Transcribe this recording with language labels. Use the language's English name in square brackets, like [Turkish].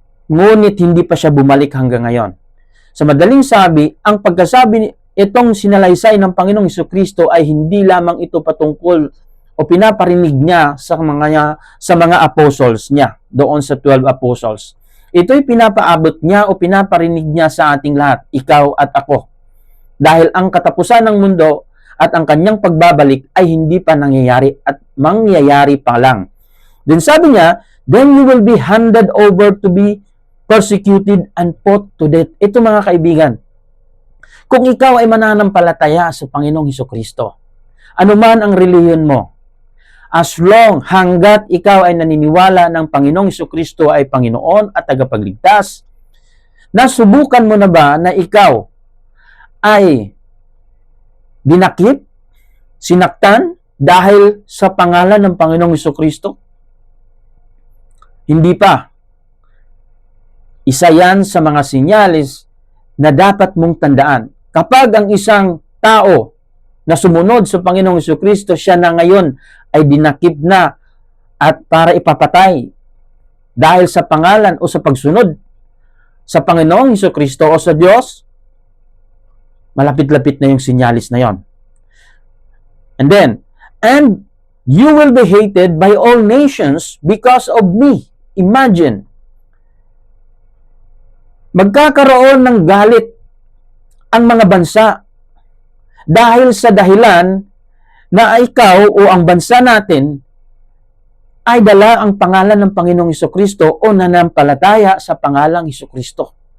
[Filipino] Ngunit hindi pa siya bumalik hanggang ngayon. Sa madaling sabi, ang pagkasabi itong sinalaysay ng Panginoong Hesukristo ay hindi lamang ito patungkol o pinaparinig niya sa mga apostles niya, doon sa 12 apostles. Ito'y pinapaabot niya o pinaparinig niya sa ating lahat, ikaw at ako. Dahil ang katapusan ng mundo at ang kanyang pagbabalik ay hindi pa nangyayari at mangyayari pa lang. [English] Then [Filipino] sabi niya, [English] then you will be handed over to be persecuted and put to death. [Filipino] Ito mga kaibigan, kung ikaw ay mananampalataya sa Panginoong Hesukristo, anuman ang relihiyon mo, [English] as long [Filipino] hanggat ikaw ay naniniwala ng Panginoong Hesukristo ay Panginoon at tagapagligtas, nasubukan mo na ba na ikaw ay dinakip, sinaktan dahil sa pangalan ng Panginoong Hesukristo? Hindi pa. Isa yan sa mga sinyalis na dapat mong tandaan. Kapag ang isang tao na sumunod sa Panginoong Hesukristo, siya na ngayon ay dinakip na at para ipapatay dahil sa pangalan o sa pagsunod sa Panginoong Hesukristo o sa Diyos, malapit-lapit na yung sinyalis na yon. [English] And you will be hated by all nations because of me. [Filipino] Imagine, magkakaroon ng galit ang mga bansa dahil sa dahilan na ikaw o ang bansa natin ay dala ang pangalan ng Panginoong Hesukristo o nanampalataya sa pangalang Hesukristo.